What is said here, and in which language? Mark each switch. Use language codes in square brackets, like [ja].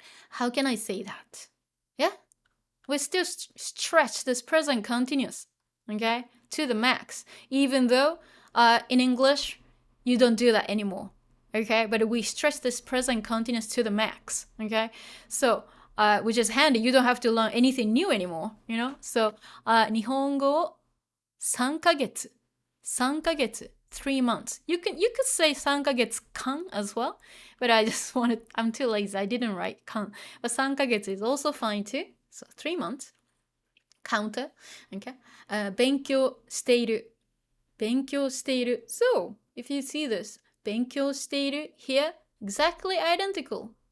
[en] How can I say that? Yeah, we still stretch this present continuous, okay, to the max, even though in English you don't do that anymore. Okay, but we stretch this present continuous to the max. Okay, so which is handy. You don't have to learn anything new anymore. So [ja] 日本語3ヶ月 [en] 3 months. You could say 3ヶ月間 as well, but I'm too lazy. I didn't write 間. But 3ヶ月 is also fine too. So 3 months. Counter. Okay. [ja] 勉強している [en] So if you see this, 勉強している here, exactly identical.